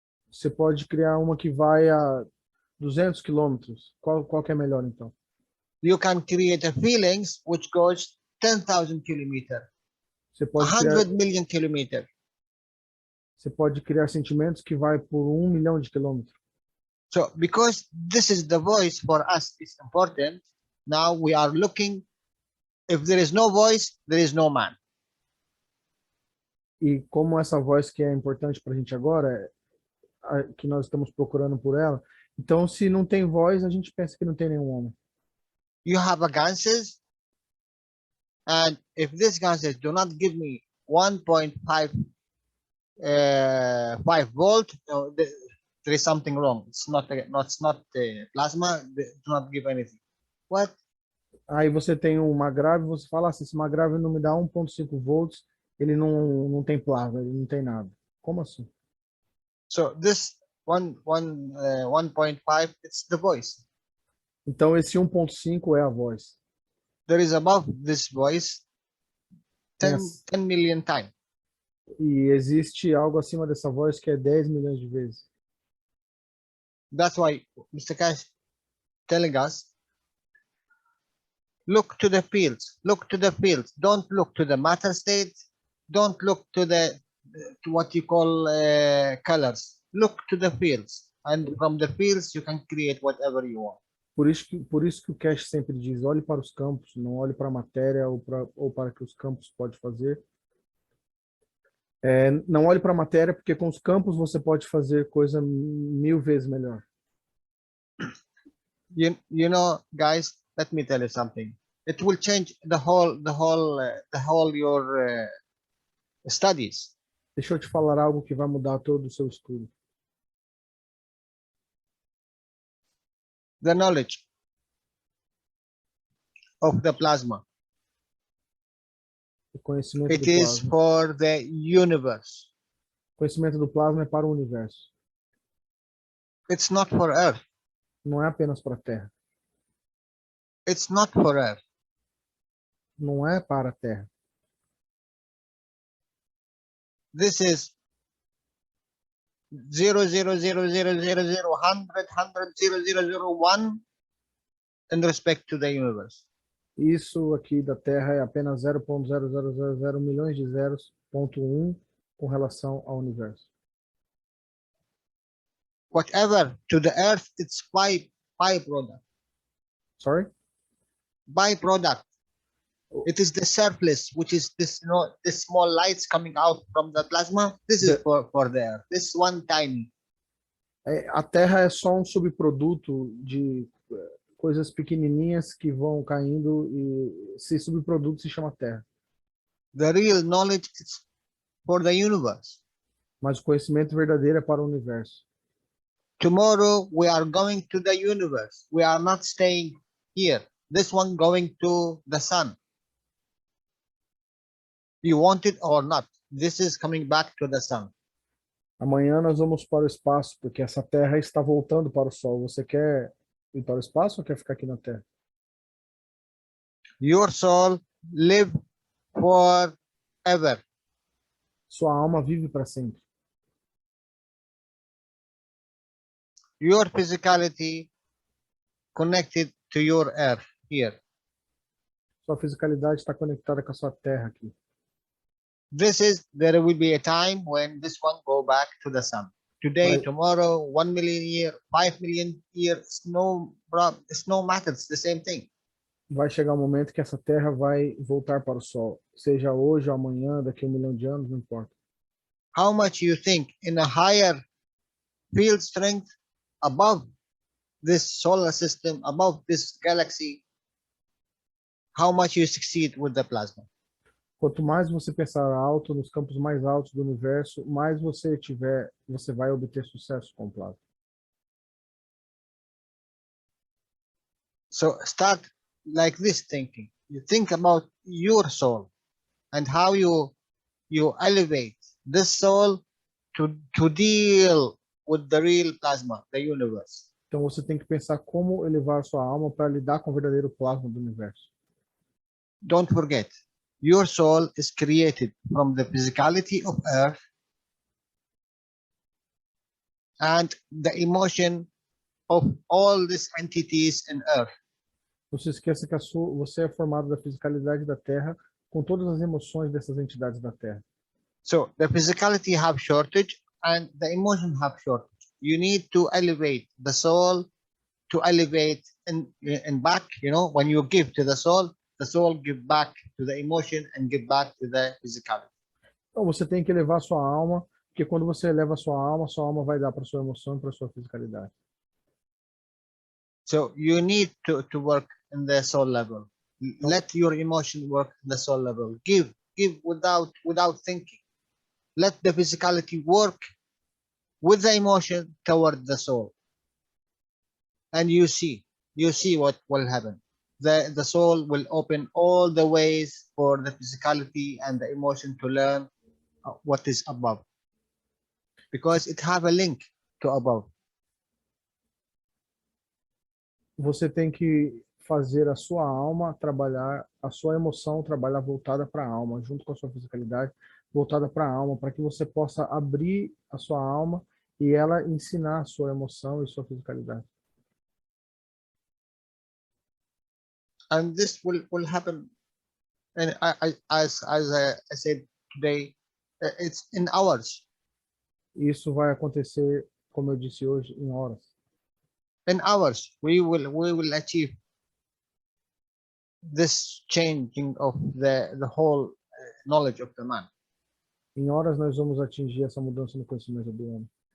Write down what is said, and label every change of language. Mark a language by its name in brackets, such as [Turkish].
[Portuguese] Você pode criar uma que vai a 200 quilômetros. Qual que é melhor, então? [English] You can create a feelings which goes 10,000 kilometer, [Portuguese] Você pode criar, [English] 100 million kilometer. [Portuguese] você pode criar sentimentos que vai por 1 milhão de quilômetros. [English] So because this is the voice for us is important, now we are looking, if there is no voice, there is no man. [Portuguese] E como essa voz que é importante para a gente agora, que nós estamos procurando por ela, então se não tem voz, a gente pensa que não tem nenhum homem. [English] You have a ganses, and if this ganses do not give me 1.5 5 volt, there is something wrong. It's not plasma. They do not give anything. What? [Portuguese] Aí você tem um magrave, você fala assim, esse magrave não me dá 1,5 volts, ele não tem plasma, ele não tem nada. Como assim? [English] So this 1.5, it's the voice. [Portuguese] Então esse 1,5 é a voz. [English] There is above this voice 10 Yes. 10 million times. [Portuguese] E existe algo acima dessa voz que é 10 milhões de vezes. [English] That's why Mr. Cash telling us, look to the fields, look to the fields. Don't look to the matter state. Don't look to what you call colors. Look to the fields, and from the fields you can create whatever you want. [Portuguese] Por isso que o Cash sempre diz, olhe para os campos, não olhe para a matéria ou para o que os campos podem fazer. Não olhe para a matéria, porque com os campos você pode fazer coisa 1000 vezes melhor. [English] You know, guys, let me tell you something. It will change the whole your studies. [Portuguese] Deixa eu te falar algo que vai mudar todo o seu estudo. [English] The knowledge of the plasma. [Portuguese] O conhecimento [English] It [Portuguese] do [English] is [Portuguese] plasma. [English] for the universe. [Portuguese] O conhecimento do plasma é para o universo. [English] It's not for Earth. [Portuguese] Não é apenas para a Terra. [English] It's not for Earth. [Portuguese] Não é para a Terra. [English] This is 0.0000001000001 in respect to the universe. [Portuguese] Isso aqui da Terra é apenas 0,0000 milhões de zeros, ponto 1, com relação ao universo. [English] Whatever to the Earth, it's byproduct. Sorry? Byproduct. It is the surplus, which is this small lights coming out from the plasma. This is for the Earth. This one tiny. [Portuguese] A Terra é só um subproduto de coisas pequenininhas que vão caindo e esse subproduto se chama Terra. [English] The real knowledge is for the universe. [Portuguese] Mas o conhecimento verdadeiro é para o universo. [English] Tomorrow we are going to the universe. We are not staying here. This one going to the sun. You want it or not, this is coming back to the sun. [Portuguese] Amanhã nós vamos para o espaço, porque essa Terra está voltando para o Sol. Você quer ir para o espaço ou quer ficar aqui na Terra? [English] Your soul live forever. [Portuguese] Sua alma vive para sempre. [English] Your physicality connected to your earth here. [Portuguese] Sua fisicalidade está conectada com a sua Terra aqui. [English] There will be a time when this one go back to the sun. Today, [Portuguese] Vai, [English] tomorrow, 1 million year, 5 million year, it's no matter. It's the same thing. [Portuguese] vai chegar um momento que essa Terra vai voltar para o Sol. Seja hoje ou amanhã, daqui a 1 milhão de anos, não importa. [English] How much you think in a higher field strength above this solar system, above this galaxy, how much you succeed with the plasma? [Portuguese] Quanto mais você pensar alto, nos campos mais altos do universo, mais você tiver, você vai obter sucesso com o plasma. [English] So start like this thinking. You think about your soul and how you elevate this soul to deal with the real plasma, the universe. [Portuguese] Então você tem que pensar como elevar sua alma para lidar com o verdadeiro plasma do universo. [English] Don't forget, your soul is created from the physicality of Earth and the emotion of all these entities in Earth. [Portuguese] Não se esqueça que você é formado da fisicalidade da Terra com todas as emoções dessas entidades da Terra. [English] So the physicality have shortage and the emotion have shortage. You need to elevate the soul to elevate and back, when you give to the soul give back to the emotion and give back to the physicality. [Portuguese] Então você tem que elevar sua alma, porque quando você eleva sua alma vai dar para sua emoção e para sua fisicalidade. [English] So you need to work in the soul level. Let your emotion work in the soul level. Give without thinking. Let the physicality work with the emotion toward the soul. And you see what will happen. The soul will open all the ways for the physicality and the emotion to learn what is above. Because it have a link to above. [Portuguese] Você tem que fazer a sua alma trabalhar, a sua emoção trabalhar voltada para a alma, junto com a sua fisicalidade, voltada para a alma, para que você possa abrir a sua alma e ela ensinar a sua emoção e sua fisicalidade. [English] And this will happen, and as I said today, it's in hours. [Portuguese] Isso vai acontecer, como eu disse hoje, em horas. [English] In hours, we will achieve this changing of the whole knowledge of the man. [Portuguese] Em horas nós vamos atingir essa mudança no conhecimento do homem.